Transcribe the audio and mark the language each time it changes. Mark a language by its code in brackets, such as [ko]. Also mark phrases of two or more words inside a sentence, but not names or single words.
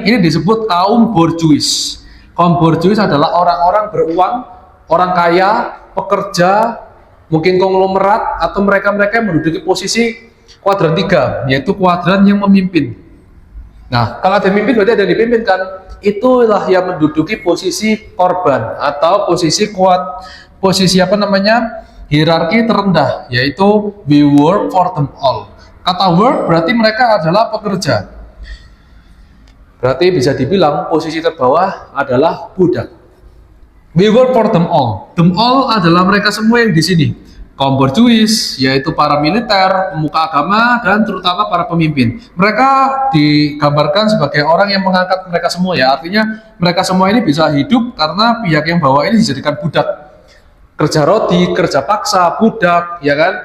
[id] Ini disebut kaum borjuis. Kaum borjuis adalah orang-orang beruang, orang kaya, pekerja, mungkin konglomerat, atau mereka-mereka yang menduduki posisi kuadran 3, yaitu kuadran yang memimpin. Nah, kalau ada yang memimpin berarti ada yang dipimpin kan? [en] Itulah yang menduduki posisi korban atau posisi hierarki terendah, yaitu we work for them all. [id] Kata work berarti mereka adalah pekerja. Berarti bisa dibilang posisi terbawah adalah budak. [en] We work for them all. Them all [id] adalah mereka semua yang di sini. Kaum borjuis, yaitu para militer, pemuka agama, dan terutama para pemimpin. Mereka digambarkan sebagai orang yang mengangkat mereka semua ya. Artinya mereka semua ini bisa hidup karena pihak yang bawah ini dijadikan budak. Kerja roti, kerja paksa, budak, ya kan?